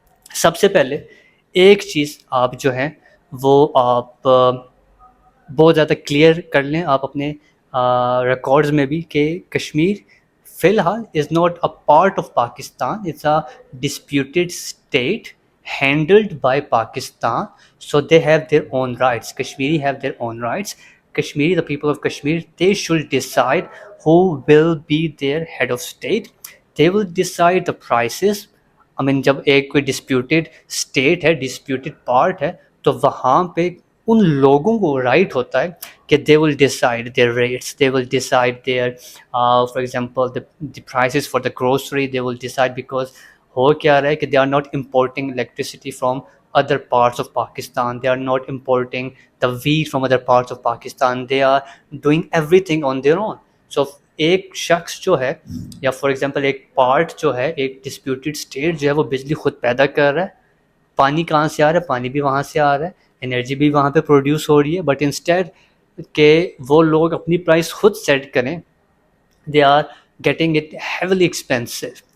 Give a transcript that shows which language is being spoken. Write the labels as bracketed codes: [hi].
[ur] سب سے پہلے ایک چیز آپ جو ہے وہ آپ بہت زیادہ کلیئر کر لیں آپ اپنے ریکارڈز میں بھی کہ کشمیر فی الحال [en] Is not a part of Pakistan, it's a disputed state handled by Pakistan, so they have their own rights. Kashmiri have their own rights. Kashmiri, the people of Kashmir, they should decide who will be their head of state. They will decide the prices. I mean, [ur] جب ایک کوئی disputed state ہے، disputed part ہے، تو وہاں پہ ان لوگوں کو رائٹ ہوتا ہے کہ [en] they will decide their rates, they will decide their for example the prices for the grocery, they will decide, because [ur] ہو کیا رہا ہے کہ [en] they are not importing electricity from other parts of Pakistan, they are not importing the wheat from other parts of Pakistan, they are doing everything on their own. [ur] So ایک شخص جو ہے یا for example ایک part جو ہے، ایک disputed state جو ہے، وہ بجلی خود پیدا کر رہا ہے، پانی کہاں سے آ رہا ہے، پانی بھی وہاں سے آ رہا ہے، انرجی بھی وہاں پہ پروڈیوس ہو رہی ہے، بٹ انسٹیڈ کہ وہ لوگ اپنی پرائس خود سیٹ کریں، [en] They are getting it heavily expensive.